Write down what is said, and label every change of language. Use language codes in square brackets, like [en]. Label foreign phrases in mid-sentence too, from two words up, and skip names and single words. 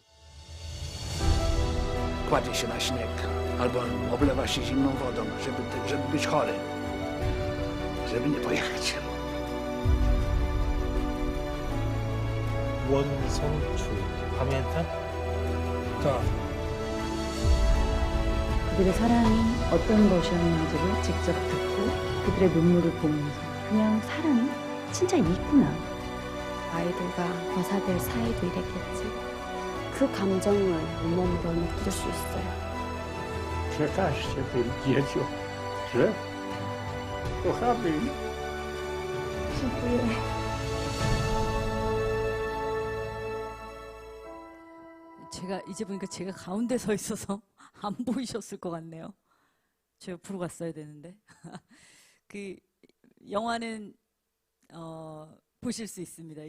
[pl] Kładzie się na śnieg albo oblewa się zimną wodą, żeby być chory, żeby nie pojechać. 원성출 pamiętam? To. [ko] 그들의 사랑이 어떤 것이었는지를 직접 듣고 그들의 눈물을 보면서 그냥 사랑이 진짜 있구나. 아이들과 거사들 사이도 이랬겠지. 그 감정을 온몸으로 느낄 수 있어요. [pl] Przekażcie tym dzieciom, że kochamy ich. dziękuję. [ko] 제가 이제 보니까 제가 가운데 서 있어서 안 보이셨을 것 같네요. 저 옆으로 갔어야 되는데. 그 영화는 보실 수 있습니다.